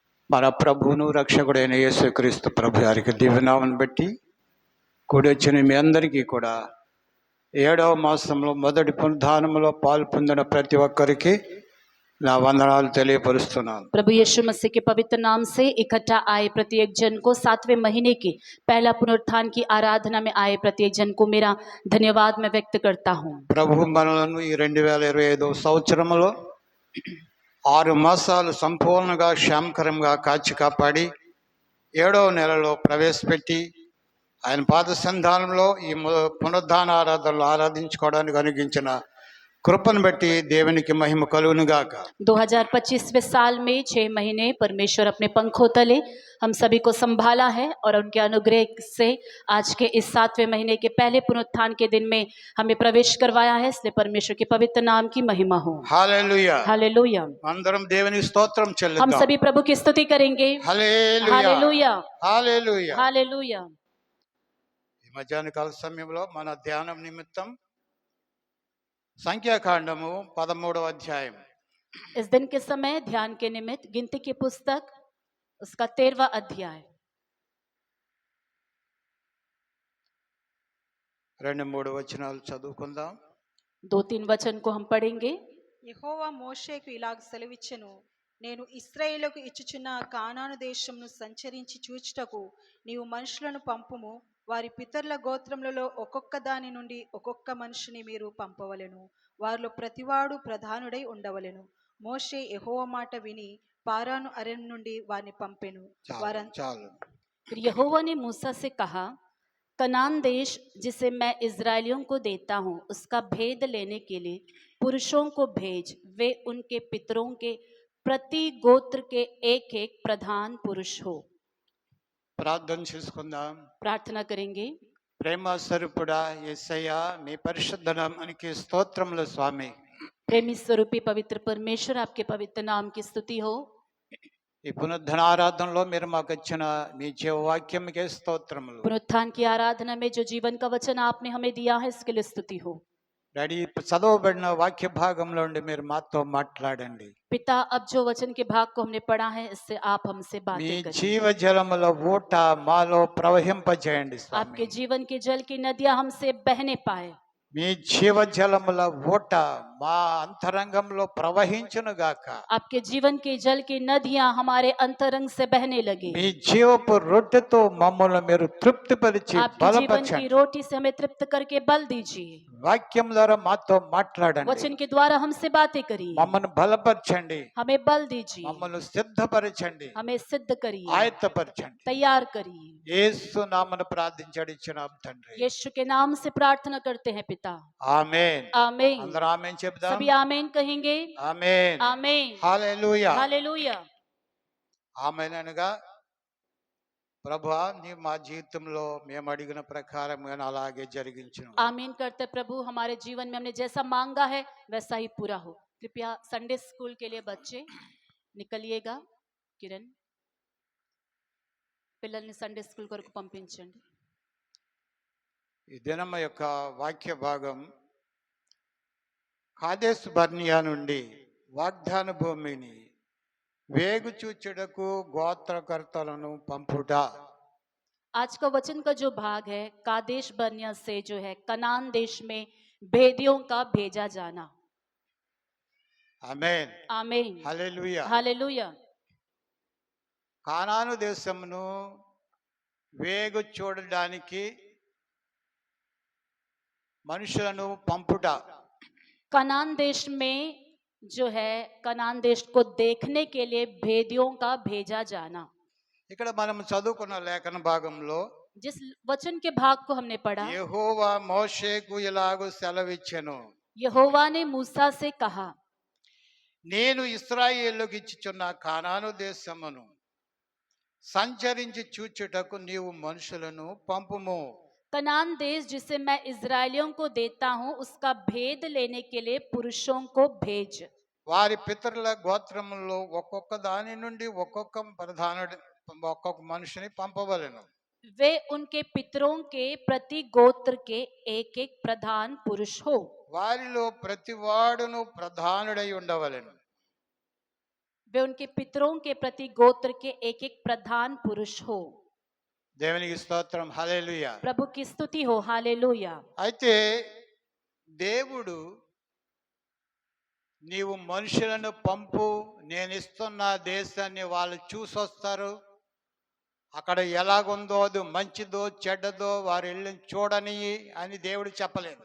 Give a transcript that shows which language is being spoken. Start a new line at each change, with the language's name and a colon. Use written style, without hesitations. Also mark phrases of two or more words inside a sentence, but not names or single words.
Telugu: మన ప్రభువును రక్షకుడైన యేసుక్రీస్తు ప్రభు వారికి దివ్యనామను బట్టి కూడి వచ్చిన మీ అందరికీ కూడా 7వ మాసంలో మొదటి పునరుద్ధానంలో పాలు పొందిన ప్రతి ఒక్కరికి నా వందనాలు తెలియపరుస్తున్నాను.
Hindi: प्रभु यीशु मसीह के पवित्र नाम से इकट्ठा आए प्रत्येक जन को 7वें महीने की पहला पुनरुत्थान की आराधना में आए प्रत्येक जन को मेरा धन्यवाद मैं व्यक्त करता हूँ.
Telugu: ప్రభు మనలను ఈ 2025 సంవత్సరంలో 6 మాసాలు సంపూర్ణంగా క్షేమకరంగా కాచి కాపాడి 7వ నెలలో ప్రవేశపెట్టి ఆయన పాద సంధానంలో ఈ పునరుద్ధాన ఆరాధనలు ఆరాధించుకోవడానికి అనుగించిన కృపను బట్టి దేవుని మహిమ కలుగును గాక.
Hindi: 2025वें साल में 6 महीने परमेश्वर अपने पंखों तले हम सभी को संभाला है और उनके अनुग्रह से आज के इस 7वें महीने के पहले पुनरुत्थान के दिन में हमें प्रवेश करवाया है. इसलिए परमेश्वर के पवित्र नाम की महिमा हो. हालेलुया हालेलुया.
Telugu: అందరం దేవుని స్తోత్రం चलेगा.
Hindi: हम सभी प्रभु की स्तुति करेंगे. हालेलुया हालेलुया. हालेलुया हालेलुया.
Telugu: మధ్యాహ్న కాల समयंలో మన ధ్యానం నిమిత్తం సంఖ్యాకాండము 13వ అధ్యాయము.
Hindi: इस दिन के समय ध्यान के निमित्त गिनती की पुस्तक उसका 13वां अध्याय
Telugu: 2-3 వచనాలు చదువుకుందాం.
Hindi: 2-3 वचन को हम पढ़ेंगे.
Telugu: యెహోవా మోషేకు ఇలాగ సెలవిచ్చెను, నేను ఇశ్రాయేలుకు ఇచ్చుచున్న కానాను దేశమును సంచరించి చూచుటకు నీవు మనుషులను పంపుము. వారి పితరుల గోత్రములలో ఒక్కొక్క దాని నుండి ఒక్కొక్క మనిషిని మీరు పంపవలెను. వారిలో ప్రతివాడు ప్రధానుడై ఉండవలెను. మోషే యెహోవా మాట విని పారాను అరణ్యం నుండి వారిని పంపెను.
Hindi: फिर यहोवा ने मूसा से कहा, कनान देश जिसे मैं इजराइलियों को देता हूँ उसका भेद लेने के लिए पुरुषों को भेज. वे उनके पितरों के प्रति गोत्र के एक एक प्रधान पुरुष हो.
Telugu: ప్రార్థన చేసుకుందాం.
Hindi: प्रार्थना करेंगे.
Telugu: ప్రేమ స్వరూపుడా యేసయ్యా మీ పరిశుద్ధ నామానికి స్తోత్రములు స్వామి.
Hindi: प्रेमी स्वरूपी पवित्र परमेश्वर आपके पवित्र नाम की स्तुति हो.
Telugu: ఈ పునరుద్ధరణ ఆరాధనలో మీరు మాకు ఇచ్చిన మీ జీవవాక్యంకే స్తోత్రములు.
Hindi: पुनरुत्थान की आराधना में जो जीवन का वचन आपने हमें दिया है इसके लिए स्तुति हो.
Telugu: డాడీ చదవబడిన వాక్య భాగంలో నుండి మీరు మాతో మాట్లాడండి.
Hindi: पिता अब जो वचन के भाग को हमने पढ़ा है इससे आप हमसे
Telugu: మీ
Hindi: बातें करें.
Telugu: జీవజలముల ఊట మాలో ప్రవహింపజేయండి స్వామి.
Hindi: आपके जीवन के जल की नदियां हमसे बहने पाए.
Telugu: మీ జీవజలముల ఊట మా అంతరంగంలో ప్రవహించును గాక.
Hindi: आपके जीवन के जल की नदियां हमारे अंतरंग से बहने लगे.
Telugu: మీ జీవపు రొట్టెతో మమ్మల్ని మీరు తృప్తిపరిచి
Hindi: आपके जीवन की
Telugu: బలపరచండి.
Hindi: रोटी से हमें तृप्त करके बल दीजिए.
Telugu: వాక్యం ద్వారా మాతో మాట్లాడండి.
Hindi: वचन के द्वारा हमसे बातें करिए.
Telugu: మమ్మల్ని బలపరచండి.
Hindi: हमें बल दीजिए.
Telugu: మమ్మల్ని సిద్ధపరచండి.
Hindi: हमें सिद्ध करिए.
Telugu: ఆయత్తపరచండి.
Hindi: तैयार करिए.
Telugu: యేసు నామమున ప్రార్థించడి ఇచ్చినాం తండ్రి.
Hindi: यीशु के नाम से प्रार्थना करते हैं पिता.
Telugu: ఆమేన్.
Hindi: आमीन.
Telugu: అందరూ ఆమేన్ చెప్దాం.
Hindi: सभी आमीन कहेंगे.
Telugu: ఆమేన్.
Hindi: आमीन.
Telugu: హల్లెలూయా.
Hindi: हालेलुया.
Telugu: ఆమేన్ అనగా ప్రభువా నీ మా జీవితంలో మేము అడిగిన ప్రకారం అలాగే జరిగించును.
Hindi: आमीन करते प्रभु हमारे जीवन में हमने जैसा मांगा है वैसा ही पूरा हो. कृपया संडे स्कूल के लिए बच्चे निकलिएगा.
Telugu: किरण పిల్లల్ని సండే స్కూల్ కొరకు పంపించండి. ఈ దినం యొక్క వాక్య భాగం కాదేశ్ బర్నియా నుండి వాగ్దాన భూమిని వేగుచూచుటకు గోత్రకర్తలను పంపుట.
Hindi: आज का वचन का जो भाग है कादेश बर्निया से जो है कनान देश में भेदियों का भेजा जाना.
Telugu: ఆమేన్.
Hindi: आमीन.
Telugu: హల్లెలూయా.
Hindi: हालेलुया.
Telugu: కానాను దేశమును వేగు చూడడానికి మనుషులను పంపుట.
Hindi: कनान देश में जो है कनान देश को देखने के लिए भेदियों का भेजा जाना.
Telugu: ఇక్కడ మనం చదువుకున్న లేఖన భాగంలో
Hindi: जिस वचन के भाग को हमने पढ़ा
Telugu: యెహోవా మోషేకు ఇలాగు సెలవిచ్చెను,
Hindi: यहोवा ने मूसा से कहा,
Telugu: నేను ఇశ్రాయేలుకు ఇచ్చుచున్న కానాను దేశమును సంచరించి చూచుటకు నీవు మనుషులను పంపుము.
Hindi: कनान देश जिसे मैं इजराइलियों को देता हूँ उसका भेद लेने के लिए पुरुषों को भेज.
Telugu: వారి పితరుల గోత్రములో ఒక్కొక్క దాని నుండి ఒక్కొక్క ప్రధానుడు ఒక్కొక్క మనిషిని పంపవలెను.
Hindi: वे उनके पितरों के प्रति गोत्र के एक एक प्रधान पुरुष हो.
Telugu: వారిలో ప్రతివాడును ప్రధానుడై ఉండవలెను.
Hindi: वे उनके पितरों के प्रति गोत्र के एक एक प्रधान पुरुष हो।
Telugu: దేవునికి స్తోత్రం, హల్లెలూయా.
Hindi: प्रभु की स्तुति हो, हालेलुया।
Telugu: అయితే దేవుడు నీవు మనుషులను పంపు, నేను ఇస్తున్న దేశాన్ని వాళ్ళు చూసొస్తారు, అక్కడ ఎలాగుందో అది మంచిదో చెడ్డదో వారు వెళ్ళి చూడని అని దేవుడు చెప్పలేదు.